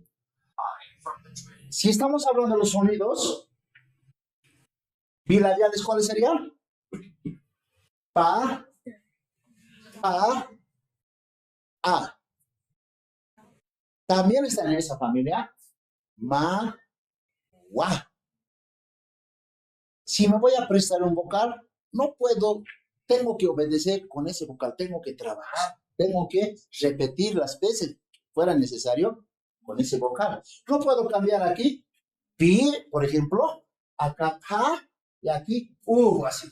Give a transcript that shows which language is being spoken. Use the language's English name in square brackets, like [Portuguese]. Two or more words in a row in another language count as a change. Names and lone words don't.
[Spanish] Si estamos hablando de los sonidos bilabiales, ¿cuáles serían? Pa, pa, a. También están en esa familia ma, wa. Si me voy a prestar un vocal, no puedo, tengo que obedecer con ese vocal, tengo que trabajar, tengo que repetir las veces que fuera necesario con ese vocal. No puedo cambiar aquí, pi, por ejemplo, acá pa, y aquí así.